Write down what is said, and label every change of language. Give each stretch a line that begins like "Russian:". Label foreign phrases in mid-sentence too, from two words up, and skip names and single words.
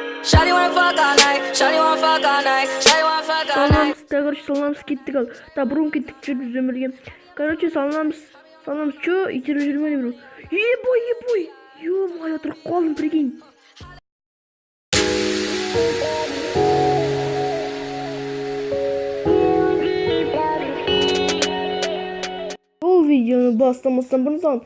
English: Shawty wanna fuck all night. Shawty wanna fuck all night. Shawty wanna fuck all night.
Kazakh: Короче, саламыз кеттік ал. Бұрын кеттік жүріп өмірге. Короче, саламыз. Чё? Итеріп жүрме не біреу. Ебой. Ё-моё, тұрып қалдым, прикинь. Бұл видеоны бастамастан бұрын салам.